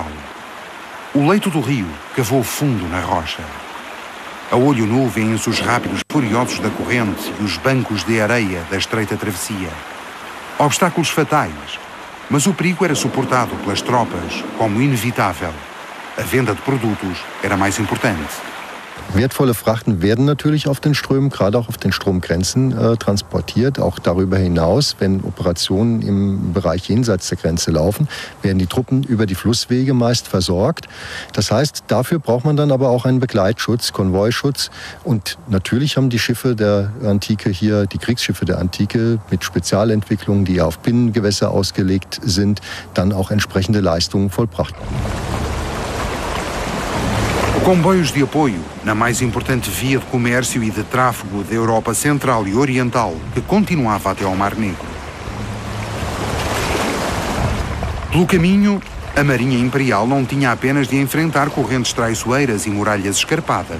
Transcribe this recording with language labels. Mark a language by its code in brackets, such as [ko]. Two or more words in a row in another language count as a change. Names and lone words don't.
[pt] O leito do rio cavou fundo na rocha. A olho nu vêem-se os rápidos furiosos da corrente e os bancos de areia da estreita travessia. Obstáculos fatais, mas o perigo era suportado pelas tropas como inevitável. A venda de produtos era mais importante. [de] Wertvolle Frachten werden natürlich auf den Strömen, gerade auch auf den Stromgrenzen transportiert. Auch darüber hinaus, wenn Operationen im Bereich jenseits der Grenze laufen, werden die Truppen über die Flusswege meist versorgt. Das heißt, dafür braucht man dann aber auch einen Begleitschutz, Konvoischutz. Und natürlich haben die Schiffe der Antike hier, die Kriegsschiffe der Antike mit Spezialentwicklungen, die auf Binnengewässer ausgelegt sind, dann auch entsprechende Leistungen vollbracht. [pt] Comboios de apoio na mais importante via de comércio e de tráfego da Europa Central e Oriental, que continuava até ao Mar Negro. Pelo caminho, a Marinha Imperial não tinha apenas de enfrentar correntes traiçoeiras e muralhas escarpadas.